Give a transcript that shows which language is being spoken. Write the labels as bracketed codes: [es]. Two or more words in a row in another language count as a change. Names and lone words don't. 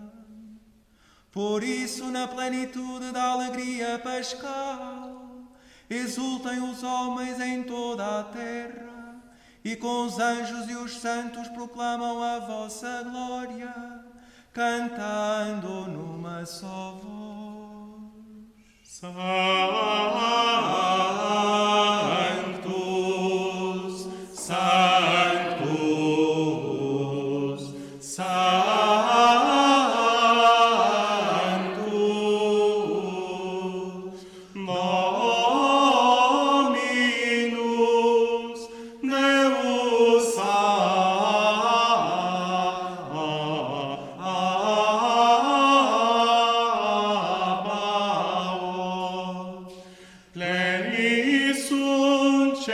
[pt] Por isso, na plenitude da alegria pascal, exultem os homens em toda a terra, e com os anjos e os santos proclamam a vossa glória, cantando numa só voz. [la] Sanctus, Sanctus, Sanctus, Dominus Deus Sabaoth, plenis sunt